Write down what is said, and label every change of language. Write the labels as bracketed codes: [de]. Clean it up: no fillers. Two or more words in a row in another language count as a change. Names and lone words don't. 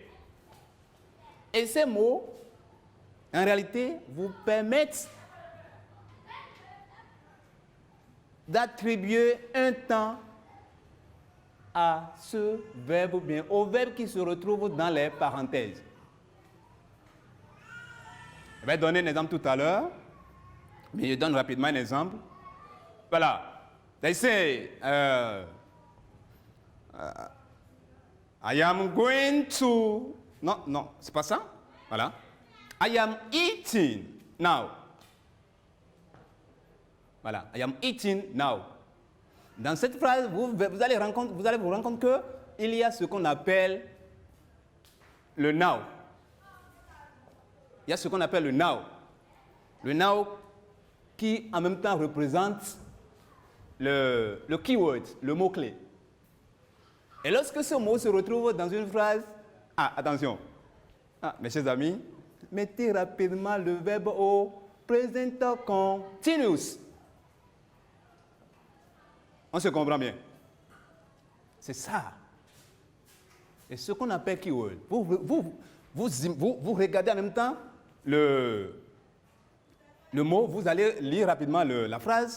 [fr] Et ces mots, en réalité, vous permettent d'attribuer un temps à ce verbe ou bien au verbe qui se retrouve dans les parenthèses. Je vais donner un exemple tout à l'heure, mais je donne rapidement un exemple. Voilà. [en] They say, I am going to... [fr] Non, c'est pas ça. Voilà. [en] I am eating now. Voilà. I am eating now. [fr] Dans cette phrase, vous allez vous rendre compte qu'il y a ce qu'on appelle le now. Il y a ce qu'on appelle le now. Le now qui en même temps représente le keyword, le mot-clé. Et lorsque ce mot se retrouve dans une phrase, attention, mes chers amis, mettez rapidement le verbe au [en] present continuous. [fr] On se comprend bien. C'est ça. Et ce qu'on appelle keyword. Vous regardez en même temps le mot, vous allez lire rapidement la phrase.